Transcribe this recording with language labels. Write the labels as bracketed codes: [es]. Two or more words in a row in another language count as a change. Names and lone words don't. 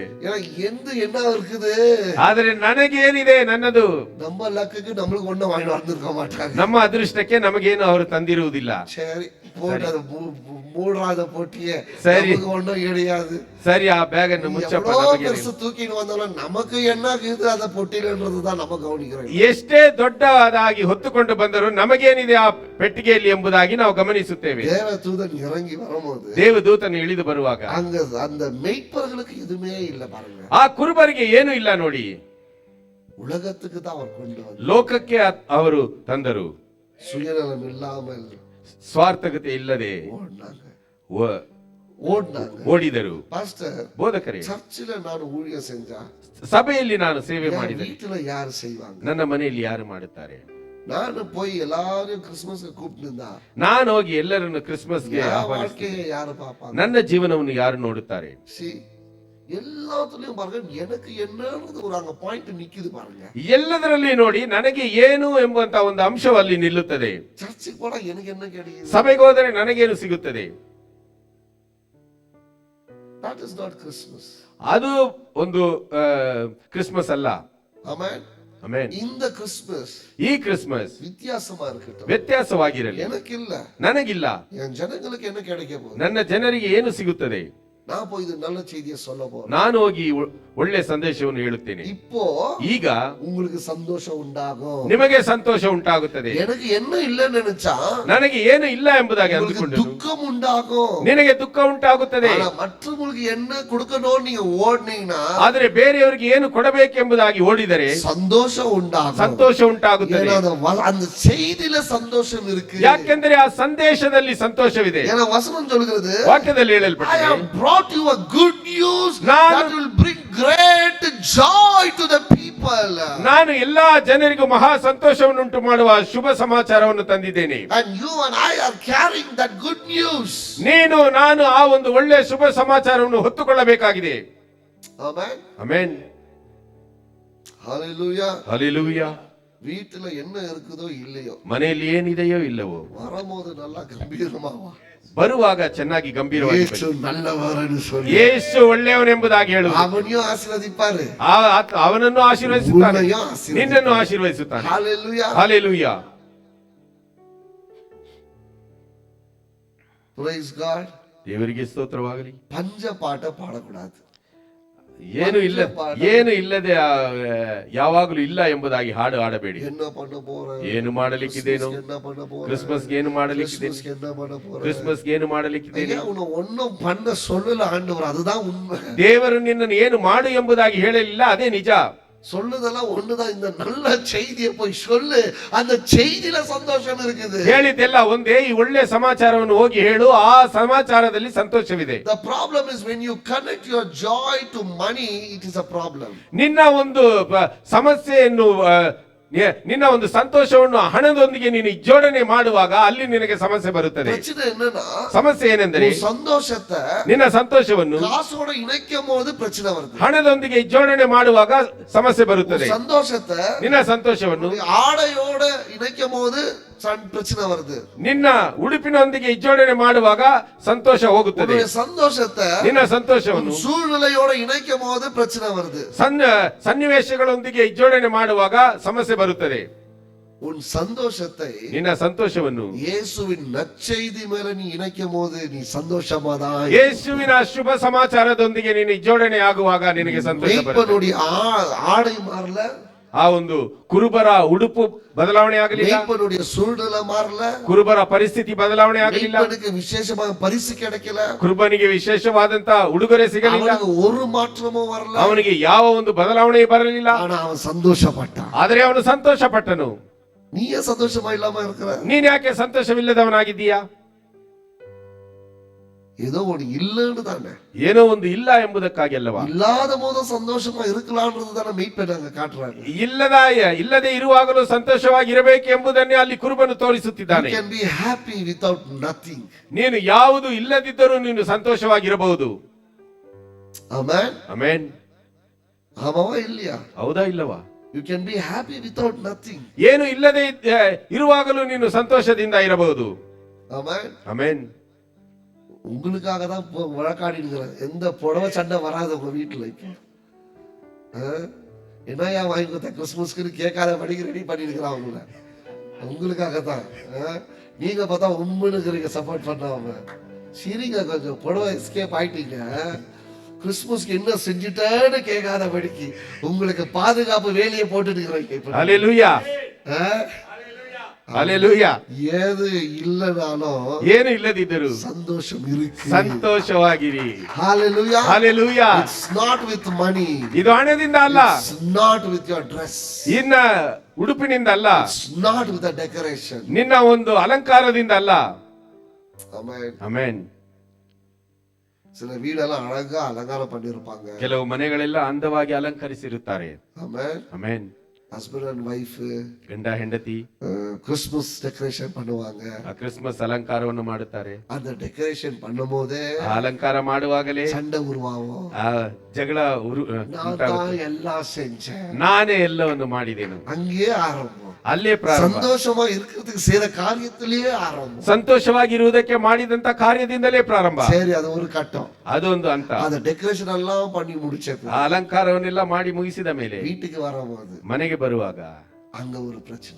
[ta] ஏன்னா என்ன இருக்குது, [kn] ಆದರೆ ನನಗೇನಿದೆ, ನನ್ನದು [ta] நம்ம லக்குக்கு நம்மளுக்கு ஒண்ணும் வாங்கி வந்திருக்க மாட்டாங்க. [kn] ನಮ್ಮ ಅದೃಷ್ಟಕ್ಕೆ ನಮಗೇನು ಅವರು ತಂದಿರುವುದಿಲ್ಲ. [ta] சரி போட்டு அது மூடாத போட்டியே, சரி. நமக்கு ஒண்ணும் கிடையாது. [kn] ಸರಿ, ಆ ಬ್ಯಾಗ್ ಅನ್ನು ಮುಚ್ಚಪ್ಪ. [ta] எவ்வளவு [kn] ನಮಗೆ [ta] பெருசு தூக்கிட்டு வந்தாலும் நமக்கு என்ன இருக்குது அதை பொட்டிலன்றதுதான் நம்ம கவனிக்கிறோம். [kn] ಎಷ್ಟೇ ದೊಡ್ಡದಾಗಿ ಹೊತ್ತುಕೊಂಡು ಬಂದರೂ ನಮಗೇನಿದೆ ಆ ಪೆಟ್ಟಿಗೆಯಲ್ಲಿ ಎಂಬುದಾಗಿ ನಾವು ಗಮನಿಸುತ್ತೇವೆ. [ta] தேவதூதன் இறங்கி வரும்போது [kn] ದೇವದೂತನು ಇಳಿದು ಬರುವಾಗ [ta] அங்க அந்த மெய்ப்பர்களுக்கு எதுவுமே இல்ல பாருங்க. [kn] ಆ ಕುರುಬರಿಗೆ ಏನು ಇಲ್ಲ ನೋಡಿ. [ta] உலகத்துக்கு தான் அவர் கொண்டு வந்து, [kn] ಲೋಕಕ್ಕೆ ಅವರು ತಂದರು. [ta] சுயநலம் இல்லாமல் [kn] ಸ್ವಾರ್ಥಕತೆ ಇಲ್ಲದೆ ಓಡಿದರು. [ta] பாஸ்டர், [kn] ಬೋಧಕರೇ, [ta] சர்ச்சில் நான் ஊழியம் செஞ்சா [kn] ಸಭೆಯಲ್ಲಿ ನಾನು ಸೇವೆ ಮಾಡಿದೆ, [ta] வீட்டுல யாரு செய்வாங்க? [kn] ನನ್ನ ಮನೆಯಲ್ಲಿ ಯಾರು ಮಾಡುತ್ತಾರೆ? [ta] ನಾನು போய் எல்லாரையும் கிறிஸ்துமஸ்க்கு கூப்பிட்டுருந்தா [kn] ನಾನು ಹೋಗಿ ಎಲ್ಲರನ್ನು ಕ್ರಿಸ್ಮಸ್ಗೆ [ta] வாழ்க்கையை யாரு பாப்பாங்க? [kn] ನನ್ನ ಜೀವನವನ್ನು ಯಾರು ನೋಡುತ್ತಾರೆ? [ta] எல்லாத்துலயும் பாருங்க, எனக்கு என்னன்றது ஒரு அங்க பாயிண்ட் நிக்குது பாருங்க. [kn] ಎಲ್ಲದರಲ್ಲಿ ನೋಡಿ ನನಗೆ ಏನು ಎಂಬಂತ ಒಂದು ಅಂಶವು ಅಲ್ಲಿ ನಿಲ್ಲುತ್ತದೆ. [ta] சர்ச்சுக்கு போனா எனக்கு என்ன கிடைக்குது? [kn] ಸಭೆಗೆ ಹೋದರೆ ನನಗೇನು ಸಿಗುತ್ತದೆ? [en] That is not Christmas. [kn] ಅದು ಒಂದು ಕ್ರಿಸ್ಮಸ್ ಅಲ್ಲ. ಆಮೆನ್. ಆಮೆನ್. [ta] இந்த கிறிஸ்மஸ், [kn] ಈ ಕ್ರಿಸ್ಮಸ್ [ta] வித்தியாசமா இருக்கட்டும், [kn] ವ್ಯತ್ಯಾಸವಾಗಿರಲಿ. [ta] எனக்கு இல்ல, [kn] ನನಗಿಲ್ಲ. [ta] என் ஜனங்களுக்கு என்ன கிடைக்க போகுது? [kn] ನನ್ನ ಜನರಿಗೆ ಏನು ಸಿಗುತ್ತದೆ? [ta] நான் போய் இது நல்ல செய்தியை சொல்ல போறேன். [kn] ನಾನು ಹೋಗಿ ಒಳ್ಳೆ ಸಂದೇಶವನ್ನು ಹೇಳುತ್ತೇನೆ. [ta] இப்போ [kn] ಈಗ [ta] உங்களுக்கு சந்தோஷம் உண்டாகும், [kn] ನಿಮಗೆ ಸಂತೋಷ ಉಂಟಾಗುತ್ತದೆ. [ta] எனக்கு என்ன இல்லன்னு நினைச்சா [kn] ನನಗೆ ಏನು ಇಲ್ಲ ಎಂಬುದಾಗಿ [ta] உங்களுக்கு [kn] ಅಂದುಕೊಂಡು [ta] துக்கம் உண்டாகும். [kn] ನಿನಗೆ ದುಃಖ ಉಂಟಾಗುತ್ತದೆ. [ta] ஆனா மற்றவங்களுக்கு என்ன கொடுக்கணும் நீங்க ஓடுனீங்கன்னா, [kn] ಆದರೆ ಬೇರೆಯವರಿಗೆ ಏನು ಕೊಡಬೇಕೆಂಬುದಾಗಿ ಓಡಿದರೆ [ta] சந்தோஷம் உண்டாகும், [kn] ಸಂತೋಷ ಉಂಟಾಗುತ್ತದೆ. [ta] ஏன்னா அந்த செய்தியில சந்தோஷம் இருக்கு. [kn] ಯಾಕೆಂದರೆ ಆ ಸಂದೇಶದಲ್ಲಿ ಸಂತೋಷವಿದೆ. [ta] ஏன்னா வசனம் சொல்கிறது, [kn] ವಾಕ್ಯದಲ್ಲಿ [en] I [kn] ಹೇಳಲ್ಪಟ್ಟಿದೆ, [en] have brought you a good news [kn] ನಾನು [en] that will bring great joy to the people. people. [kn] ನಾನು ಎಲ್ಲಾ ಜನರಿಗೂ ಮಹಾ ಸಂತೋಷವನ್ನುಂಟು ಮಾಡುವ ಶುಭ ಸಮಾಚಾರವನ್ನು ತಂದಿದ್ದೇನೆ. [en] And you and I are carrying that good news. [kn] ನೀನು ನಾನು ಆ ಒಂದು ಒಳ್ಳೆ ಶುಭ ಸಮಾಚಾರವನ್ನು ಹೊತ್ತುಕೊಳ್ಳಬೇಕಾಗಿದೆ. [en] Amen. [kn] ಆಮೆನ್. [en] Hallelujah. [kn] ಹಲ್ಲೆಲೂಯಾ. [ta] வீட்டுல என்ன இருக்குதோ இல்லையோ, [kn] ಮನೆಯಲ್ಲಿ ಏನಿದೆಯೋ ಇಲ್ಲವೋ, [ta] வரும்போது நல்லா கம்பீரமாவா, [kn] ಬರುವಾಗ ಚೆನ್ನಾಗಿ ಗಂಭೀರವಾಗಿ [ta] ಯೇಸು நல்லவர்னு சொல்லி [kn] ಯೇಸು ಒಳ್ಳೆಯವನೆಂಬುದಾಗಿ ಹೇಳು. [ta] அவனையும் ஆசீர்வதிப்பாரு, [kn] ಅವನನ್ನು ಆಶೀರ್ವದಿಸುತ್ತಾನೆ, [ta] உன்னையும் ஆசீர்வதிப்பாரு. [kn] ನಿನ್ನನ್ನು ಆಶೀರ್ವದಿಸುತ್ತಾನೆ. [en] Hallelujah. [kn] ಹಲ್ಲೆಲೂಯಾ. [en] Praise God. [kn] ದೇವರಿಗೆ ಸ್ತೋತ್ರವಾಗಲಿ. [ta] பஞ்ச பாட்ட பாடக்கூடாது. [kn] ಏನು ಇಲ್ಲದೆ ಯಾವಾಗಲೂ ಇಲ್ಲ ಎಂಬುದಾಗಿ ಹಾಡು ಹಾಡಬೇಡಿ. [ta] என்ன பண்ண போறேன், [kn] ಏನು ಮಾಡಲಿಕ್ಕಿದೇನು, [ta] என்ன பண்ண போறேன், [kn] ಕ್ರಿಸ್ಮಸ್ಗೆ ಏನು ಮಾಡಲಿಕ್ಕಿದೆ, [ta] கிறிஸ்மஸ்க்கு என்ன பண்ண போறேன், [kn] ಕ್ರಿಸ್ಮಸ್ಗೆ ಏನು ಮಾಡಲಿಕ್ಕಿದ್ದೇನೆ. [ta] ஐயா, உன்னை ஒன்னும் பண்ண சொல்லல ஆண்டவர், அதுதான் உண்மை. [kn] ದೇವರು ನಿನ್ನನ್ನು ಏನು ಮಾಡು ಎಂಬುದಾಗಿ ಹೇಳಲಿಲ್ಲ, ಅದೇ ನಿಜ. [ta] சொல்லுதெல்லாம் ஒண்ணுதான். இந்த நல்ல செய்தியை போய் சொல்லு, அந்த செய்தியில சந்தோஷம் இருக்குது. [kn] ಹೇಳಿದ್ದೆಲ್ಲ ಒಂದೇ, ಈ ಒಳ್ಳೆ ಸಮಾಚಾರವನ್ನು ಹೋಗಿ ಹೇಳು, ಆ ಸಮಾಚಾರದಲ್ಲಿ ಸಂತೋಷವಿದೆ. [en] The problem is when you connect your joy to money, it is a problem. [kn] ನಿನ್ನ ಒಂದು ಸಮಸ್ಯೆಯನ್ನು ನಿನ್ನ ಒಂದು ಸಂತೋಷವನ್ನು ಹಣದೊಂದಿಗೆ ನೀನು ಜೋಡಣೆ ಮಾಡುವಾಗ ಅಲ್ಲಿ ನಿನಗೆ ಸಮಸ್ಯೆ ಬರುತ್ತದೆ. [ta] பிரச்சனை என்னன்னா, [kn] ಸಮಸ್ಯೆ ಏನೆಂದರೆ [ta] உன் சந்தோஷத்தை [kn] ನಿನ್ನ ಸಂತೋಷವನ್ನು [ta] காசோட இணைக்கும் போது பிரச்சனை வருது. [kn] ಹಣದೊಂದಿಗೆ ಜೋಡಣೆ ಮಾಡುವಾಗ ಸಮಸ್ಯೆ ಬರುತ್ತದೆ. [ta] சந்தோஷத்தை [kn] ನಿನ್ನ ಸಂತೋಷವನ್ನು [ta] ஆடையோட இணைக்கும் போது பிரச்சனை வருது. [kn] ನಿನ್ನ ಉಡುಪಿನೊಂದಿಗೆ ಜೋಡಣೆ ಮಾಡುವಾಗ ಸಂತೋಷ ಹೋಗುತ್ತದೆ. [ta] சந்தோஷத்தை [kn] ನಿನ್ನ ಸಂತೋಷವನ್ನು [ta] சூழ்நிலையோட இணைக்கும் போது பிரச்சனை வருது. [kn] ಸನ್ನಿವೇಶಗಳೊಂದಿಗೆ ಜೋಡಣೆ ಮಾಡುವಾಗ ಸಮಸ್ಯೆ ಬರುತ್ತದೆ. [ta] உன் சந்தோஷத்தை [kn] ನಿನ್ನ ಸಂತೋಷವನ್ನು [ta] இயேசுவின் நற்செய்தி மேல நீ இணைக்கும் போது நீ சந்தோஷமாதான். [kn] ಯೇಸುವಿನ ಶುಭ ಸಮಾಚಾರದೊಂದಿಗೆ ನೀನು ಜೋಡಣೆ ಆಗುವಾಗ ನಿನಗೆ ಸಂತೋಷ ಬರುತ್ತದೆ. [ta] ஆடை மாறல, [kn] ಆ ಒಂದು ಕುರುಬರ ಉಡುಪು ಬದಲಾವಣೆ ಆಗಲಿಲ್ಲ, [ta] சூழ்நிலை மாறல, [kn] ಕುರುಬರ ಪರಿಸ್ಥಿತಿ ಬದಲಾವಣೆ ಆಗಲಿಲ್ಲ, [ta] விசேஷமாக பரிசு கிடைக்கல, [kn] ಕುರುಬನಿಗೆ ವಿಶೇಷವಾದಂತ ಉಡುಗೊರೆ ಸಿಗಲಿಲ್ಲ, [ta] ஒரு மாற்றமும் வரல, [kn] ಅವನಿಗೆ ಯಾವ ಒಂದು ಬದಲಾವಣೆ ಬರಲಿಲ್ಲ. [ta] ஆனா அவன் சந்தோஷப்பட்டான். [kn] ಆದರೆ ಅವನು ಸಂತೋಷ ಪಟ್ಟನು. [ta] நீ ஏன் சந்தோஷமா இல்லாம இருக்கிற? [kn] ನೀನ್ ಯಾಕೆ ಸಂತೋಷವಿಲ್ಲದವನಾಗಿದ್ದೀಯಾ? [ta] ஏதோ ஒண்ணு இல்லன்னு தானே, [kn] ಏನೋ ಒಂದು ಇಲ್ಲ ಎಂಬುದಕ್ಕಾಗಿ ಅಲ್ಲವಾ? [ta] இல்லாத போது சந்தோஷமா இருக்கலாம்ன்றது தானே மெய்ப்பெண் அங்க காட்டுறாங்க. [kn] ಇಲ್ಲದೆ ಇರುವಾಗಲೂ ಸಂತೋಷವಾಗಿ ಇರಬೇಕು ಎಂಬುದನ್ನೇ ಅಲ್ಲಿ ಕುರುಬನು ತೋರಿಸುತ್ತಿದ್ದಾನೆ. [en] You can be happy without nothing. [kn] ನೀನು ಯಾವುದು ಇಲ್ಲದಿದ್ದರೂ ನೀನು ಸಂತೋಷವಾಗಿರಬಹುದು. [en] Amen. [kn] ಆಮೆನ್. [ta] ஆமாவா இல்லையா? [kn] ಹೌದಾ ಇಲ್ಲವಾ? [en] You can be happy without nothing. [kn] ಏನು ಇಲ್ಲದೆ ಇರುವಾಗಲೂ ನೀನು ಸಂತೋಷದಿಂದ ಇರಬಹುದು. [en] Amen. [kn] ಆಮೆನ್. [ta] உங்களுக்காக தான் வழக்காடி இருக்கிறேன். எந்த புடவை சண்டை வராது உங்க வீட்டுல. என்னையா வாங்கி கொடுத்த கிறிஸ்துமஸ்க்கு கேட்காத படிக்க ரெடி பண்ணி இருக்கிறான் உங்களை. உங்களுக்காக தான். நீங்க பார்த்தா உண்மைன்னு இருக்கிறீங்க, சப்போர்ட் பண்ணாம. சரிங்க, கொஞ்சம் புடவை எஸ்கேப் ஆயிட்டீங்க. கிறிஸ்துமஸ்க்கு என்ன செஞ்சுட்டேன்னு கேட்காத படிக்கு உங்களுக்கு பாதுகாப்பு வேலையை போட்டுட்டு இருக்கிறீங்க. ஹல்லேலூயா. ஹல்லேலூயா. ஏது இல்லனாலும் [kn] ಏನು ಇಲ್ಲದಿದ್ದರೂ [ta] ಸಂತೋಷம் இருக்கு. [kn] ಸಂತೋಷವಾಗಿರಿ. [en] Hallelujah. Hallelujah. It's not with money. [kn] ಇದು ಹಣದಿಂದ ಅಲ್ಲ. [en] It's not with your dress. [kn] ಇನ್ನ ಉಡುಪಿನಿಂದ ಅಲ್ಲ. [en] It's not with the decoration. [kn] ನಿನ್ನ ಒಂದು ಅಲಂಕಾರದಿಂದ ಅಲ್ಲ. [en] Amen. [kn] ಆಮೆನ್. [ta] சில வீடெல்லாம் அழகா அலங்காரம் பண்ணிருப்பாங்க. [kn] ಕೆಲವು ಮನೆಗಳೆಲ್ಲ ಅಂದವಾಗಿ ಅಲಂಕರಿಸಿರುತ್ತಾರೆ. [en] Amen. [kn] ಆಮೆನ್. [en] Husband and wife [kn] ಗಂಡ ಹೆಂಡತಿ [ta] ಕ್ರಿಸ್ಮಸ್ ಡೆಕೋರೇಷನ್ பண்ணுவாங்க. [kn] ಕ್ರಿಸ್ಮಸ್ ಅಲಂಕಾರವನ್ನು ಮಾಡುತ್ತಾರೆ. [ta] அந்த டெக்கரேஷன் பண்ணும்போதே [kn] ಅಲಂಕಾರ ಮಾಡುವಾಗಲೇ [ta] சண்டை உருவாகும். [kn] ಜಗಳ [ta] நான் எல்லாம் செஞ்சேன், [kn] ನಾನೇ ಎಲ್ಲವನ್ನು ಮಾಡಿದೆನು, [ta] அங்கேயே ஆரம்பம். [kn] ಅಲ್ಲೇ ಪ್ರಾರಂಭ. [ta] சந்தோஷமா இருக்கிறதுக்கு செய்த காரியத்திலேயே ஆரம்பம். [kn] ಸಂತೋಷವಾಗಿರುವುದಕ್ಕೆ ಮಾಡಿದಂತ ಕಾರ್ಯದಿಂದಲೇ ಪ್ರಾರಂಭ. [ta] சரி, அது ஒரு கட்டம். [kn] ಅದೊಂದು ಅಂತ. [ta] அந்த டெக்கரேஷன் எல்லாம் பண்ணி முடிச்சது, [kn] ಅಲಂಕಾರವನ್ನೆಲ್ಲ ಮಾಡಿ ಮುಗಿಸಿದ ಮೇಲೆ [ta] வீட்டுக்கு வரும்போது [kn] ಮನೆಗೆ ಬರುವಾಗ [ta] அங்க ஒரு பிரச்சனை,